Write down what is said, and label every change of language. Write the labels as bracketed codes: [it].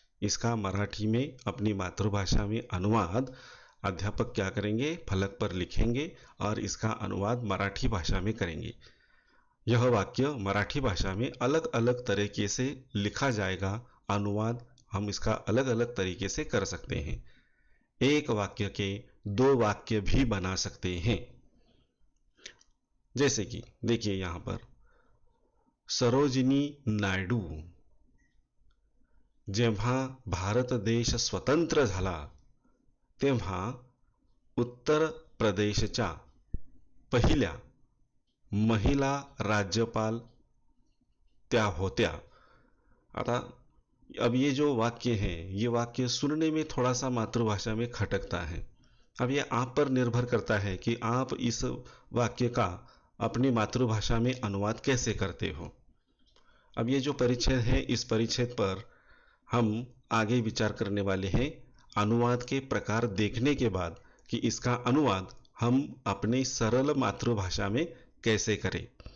[hi] इसका मराठी में अपनी मातृभाषा में अनुवाद अध्यापक क्या करेंगे, फलक पर लिखेंगे और इसका अनुवाद मराठी भाषा में करेंगे। यह वाक्य मराठी भाषा में अलग अलग तरीके से लिखा जाएगा। अनुवाद हम इसका अलग अलग तरीके से कर सकते हैं। एक वाक्य के दो वाक्य भी बना सकते हैं। जैसे कि देखिए, यहां पर [mr] सरोजिनी नायडू जेव्हा भारत देश स्वतंत्र झाला तेव्हा उत्तर प्रदेशच्या पहिल्या महिला राज्यपाल त्या होत्या। [hi] आता अब ये जो वाक्य है, ये वाक्य सुनने में थोड़ा सा मातृभाषा में खटकता है। अब ये आप पर निर्भर करता है कि आप इस वाक्य का अपनी मातृभाषा में अनुवाद कैसे करते हो। अब ये जो परिच्छेद है, इस परिच्छेद पर हम आगे विचार करने वाले हैं अनुवाद के प्रकार देखने के बाद कि इसका अनुवाद हम अपने सरल मातृभाषा में कैसे करें।